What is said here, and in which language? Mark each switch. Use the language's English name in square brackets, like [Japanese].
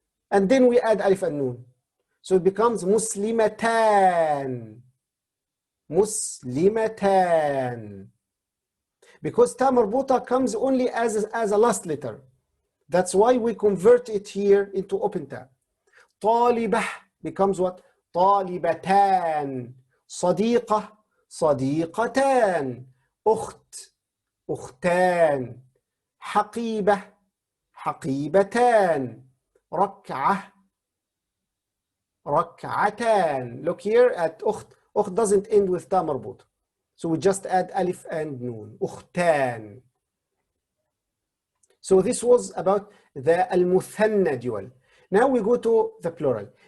[English] And then we add alif and noon. So it becomes مسلمتان. [Arabic] مسلمتان. [English] Because تا مربوطة comes only as a last letter. That's why we convert it here into open تا. طالبة becomes what? طالبتان. [Arabic] صديقة صديقتان، أخت أختان، حقيبة حقيبتان، ركعة ركعتان. [English] Look here at أخت. أخت doesn't end with تا مربوط. So we just add ألف and نون. [Arabic] أختان. [English] So this was about the المثنى dual. Now we go to the plural.